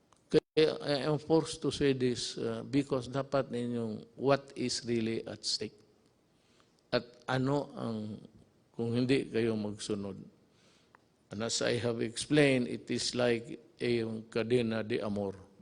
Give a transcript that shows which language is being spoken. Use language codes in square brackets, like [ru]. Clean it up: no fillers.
[en] Kaya I am forced to say this because [tl] dapat ninyong [en] what is really at stake. [tl] At ano ang kung hindi kayo magsunod. [en] And as I have explained, it is like [tl] yung kadena de amor.